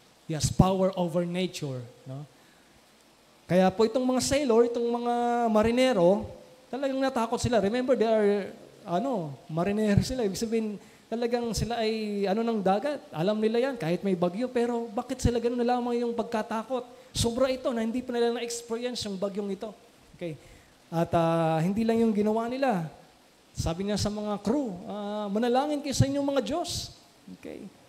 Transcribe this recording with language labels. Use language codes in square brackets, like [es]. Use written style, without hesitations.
[en] He has power over nature, no? [tl] Kaya po itong mga sailor, itong mga marinero, talagang natakot sila. [en] Remember, they are marinero sila. [tl] Ibig sabihin, talagang sila ay ng dagat. Alam nila yan, kahit may bagyo. Pero bakit sila ganun na lamang yung pagkatakot? Sobra ito na hindi pa nila na-experience yung bagyong ito. Okay. At hindi lang yung ginawa nila. Sabi niya sa mga crew, manalangin kayo sa inyong mga Diyos. Okay.